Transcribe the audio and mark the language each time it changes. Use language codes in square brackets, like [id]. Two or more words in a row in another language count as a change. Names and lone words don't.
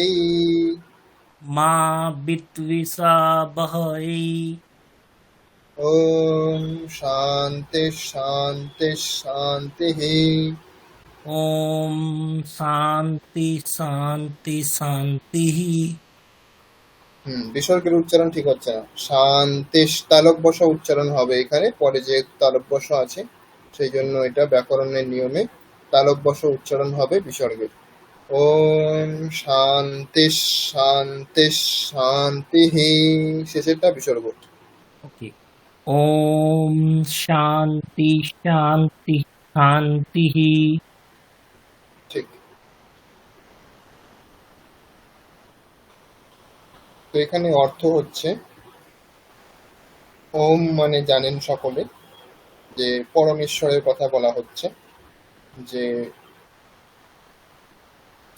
[sa] मा विद्विषावहै ॐ शान्ति शान्ति शान्तिः ओम शांति शांति शांति [bn] বিসর্গের উচ্চারণ ঠিক হচ্ছে না শান্তি তালক বসা উচ্চারণ হবে এখানে পরে যে তালক বসা আছে সেই জন্য এটা ব্যাকরণের নিয়মে তালক বসা উচ্চারণ হবে বিসর্গের [sa] ওম শান্তি শান্তি শান্তি [bn] শেষেরটা বিসর্গ [sa] ओके ओम शांति शांति शांति [bn] ঠিক তো এখানে অর্থ হচ্ছে ওম মানে জানেন সকলে যে পরমেশ্বরের কথা বলা হচ্ছে যে যে